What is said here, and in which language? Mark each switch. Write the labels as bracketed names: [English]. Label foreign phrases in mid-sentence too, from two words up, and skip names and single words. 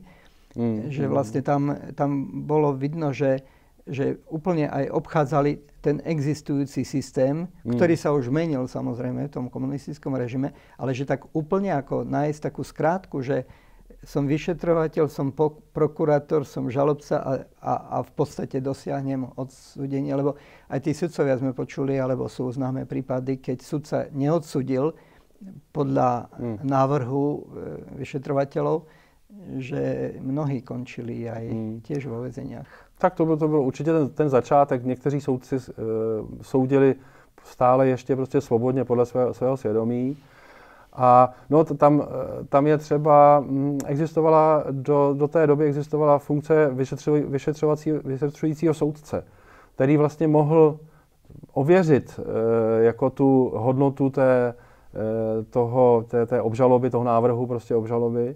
[Slovak] Že vlastne tam bolo vidno, že úplne aj obchádzali ten existujúci systém, ktorý sa už menil samozrejme v tom komunistickom režime, ale že tak úplne ako nájsť takú skrátku, že som vyšetrovateľ, som prokurátor, som žalobca a v podstate dosiahnem odsúdenie. Lebo aj tí sudcovia sme počuli, alebo sú známe prípady, keď sudca neodsúdil podľa návrhu vyšetrovateľov, že mnohí končili aj tiež vo väzeniach. [Czech] Tak to byl určitě ten začátek. Někteří soudci soudili stále ještě prostě svobodně podle svého svědomí. A no, tam je třeba, do té doby existovala funkce vyšetřujícího soudce, který vlastně mohl ověřit jako tu hodnotu té obžaloby, toho návrhu prostě obžaloby.